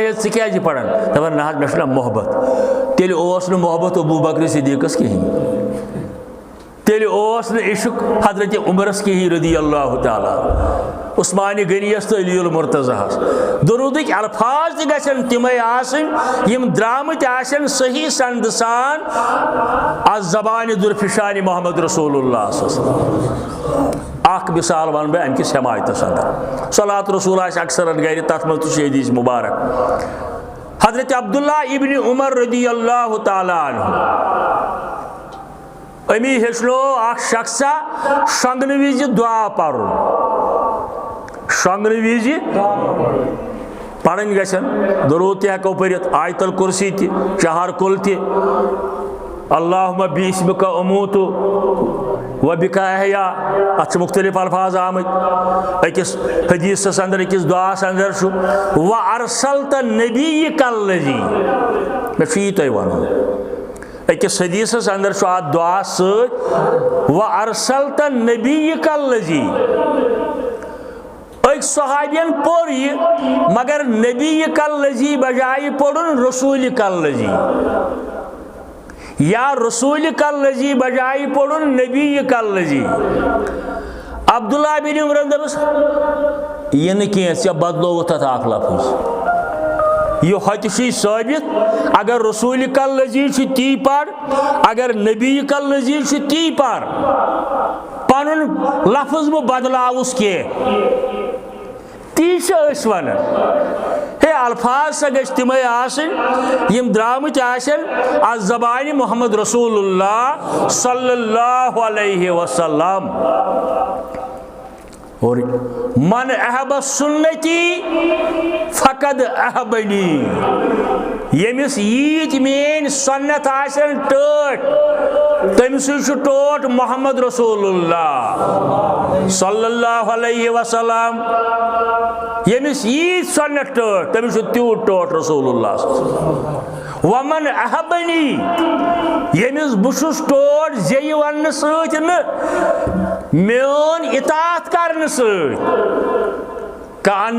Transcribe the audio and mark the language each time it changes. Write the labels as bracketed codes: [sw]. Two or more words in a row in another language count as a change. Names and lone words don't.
[ks] ہے ژٕ کیٛازِ چھِ پران دپان نہ حظ مےٚ چھُنہ محبت تیٚلہِ اوس نہٕ محبت ابوٗ بکر صدیٖقس کِہیٖنۍ تیٚلہِ اوس نہٕ عشق حضرت عمرس کِہیٖنۍ [ar] رضی اللہ تعالیٰ [ks] عثمانہِ غنیَس تہٕ علی المرتضیٰ درودٕکۍ الفاظ تہِ گژھن تِمے آسٕنۍ یم درٛامٕتۍ آسن صحیح سند سان از زبانہِ درفشانہِ محمد رسول اللہ [ar] صلی اللہ علیہ وسلم [ks] اکھ مثال ون بہٕ امہِ کِس حمایتس اندر صلات رسول آسہِ اکثرن گرِ تتھ منٛز تہِ چھُ حدیث مبارک حضرت عبداللہ ابن عمر رضی اللہ تعالیٰ عنہ امی ہیچنو اکھ شخصا شۄنگنہٕ وِزِ دعا پرُن شۄنگنہٕ وِزِ پرٕنۍ گژھن درود تہِ ہٮ۪کو پٔرِتھ آیت الکرسی تہِ چہار کُل تہِ [ar] اللہُمہ بِاسمِکَ اموتُ وبِکَ احیا [ks] اتھ چھِ مختلف الفاظ آمٕتۍ أکِس حدیثس اندر أکِس دعاہس اندر چھُ [ar] وارسلت نبیک الذی [ks] مےٚ چھُ یی تۄہہِ ونُن أکِس حدیثس اندر چھُ اتھ دعا سۭتۍ [ar] وارسلت نبیک الذی [ks] ایک صحابین پور یہ مگر نبی الذی بجائے پڑھن رسول الذی یا رسول الذی بجائے پڑھن نبی الذی عبداللہ بن عمر دپس یہ نہ کینٛہہ ژےٚ بدلووُتھ اتھ اکھ لفظ یہ ہوتہِ چھُے ثٲبت اگر رسول الذی چھُ تی پڑھ اگر نبی الذی چھُ تی پڑھ پنُن لفظ مہ بدلاوُس کینٛہہ تی چھِ أسۍ ونان ہے الفاظ سا گژھِ تِمے آسٕنۍ یم درٛامٕتۍ آسن از زبانہِ محمد رسول اللہ [ar] صلی اللہ علیہ وسلم [ks] اور [ar] من احب سنتی فقد احبنی [ks] ییٚمِس ییٖتۍ میٲنۍ سنت آسن ٹٲٹھۍ تٔمۍ سٕے چھُ ٹوٹھ محمد رسول اللہ [ar] صلی اللہ علیہ وسلم [ks] ییٚمِس ییٖتۍ سنت ٹٲٹھۍ تٔمِس چھُ تیوٗت ٹوٹھ رسول اللہ [ar] ومن احبنی [ks] ییٚمِس بہٕ چھُس ٹوٹھ زیٚیہِ وننہٕ سۭتۍ نہٕ میون اطاعت کرنہٕ سۭتۍ کان